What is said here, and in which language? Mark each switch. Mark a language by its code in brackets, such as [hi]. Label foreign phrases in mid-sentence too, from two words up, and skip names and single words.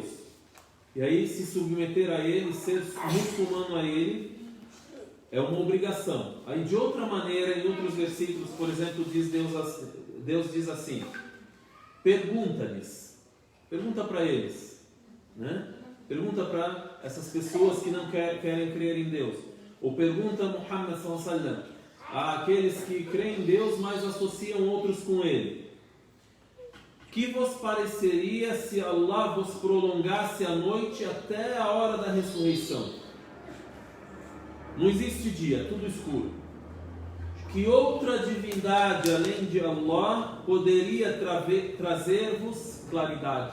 [pt] E aí se submeter a Ele, ser muçulmano a Ele, é uma obrigação. Aí de outra maneira, em outros versículos, por exemplo, Deus diz assim, pergunta-lhes, pergunta para eles, né? Pergunta para essas pessoas que não querem crer em Deus. Ou pergunta a Muhammad [ar] صلى الله عليه وسلم, [pt] àqueles que creem em Deus, mas associam outros com Ele. Que vos pareceria se Allah vos prolongasse a noite até a hora da ressurreição? Não existe dia, tudo escuro. Que outra divindade além de Allah poderia trazer-vos claridade?